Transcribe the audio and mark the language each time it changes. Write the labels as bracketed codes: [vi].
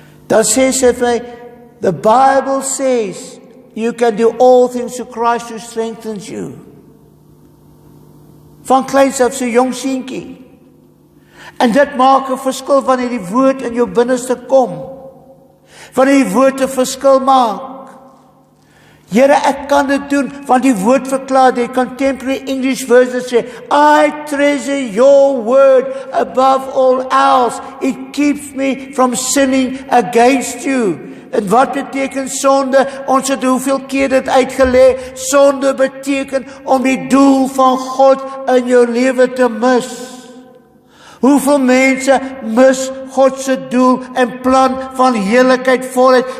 [af] Dan sê sy vir my, [en] the Bible says, you can do all things through Christ who strengthens you. [af] Van kleins af so jong seentjie. En dit maak 'n verskil wanneer die woord in jou binneste kom. Wanneer die woord 'n verskil maak. Here, ek kan dit doen, want die woord verklaar, die contemporary English version sê, [en] I treasure your word above all else. It keeps me from sinning against you. [af] En wat beteken sonde? Ons het hoeveel keer dit uitgelê. Sonde beteken om die doel van God in jou lewe te mis. Hoeveel mense mis God se doel en plan van heerlikheid voluit.